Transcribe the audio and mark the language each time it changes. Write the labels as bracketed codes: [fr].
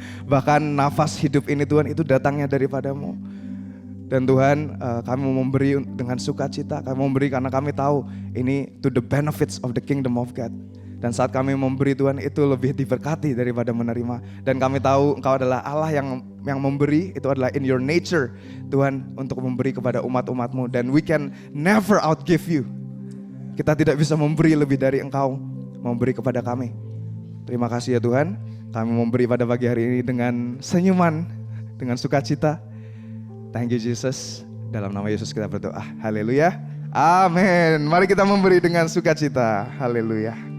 [id] Bahkan nafas hidup ini Tuhan, itu datangnya daripada-Mu. Dan Tuhan, kami mau memberi dengan sukacita. Kami memberi karena kami tahu ini [en] to the benefits of the kingdom of God. [id] Dan saat kami memberi Tuhan, itu lebih diberkati daripada menerima. Dan kami tahu Engkau adalah Allah yang memberi, itu adalah [en] in your nature [id] Tuhan, untuk memberi kepada umat-umat-Mu. Dan [en] we can never outgive you. [id] Kita tidak bisa memberi lebih dari Engkau memberi kepada kami. Terima kasih ya Tuhan, kami memberi pada pagi hari ini dengan senyuman, dengan sukacita. [en] Thank you Jesus. [id] Dalam nama Yesus kita berdoa. Haleluya. Amin. Mari kita memberi dengan sukacita. Haleluya.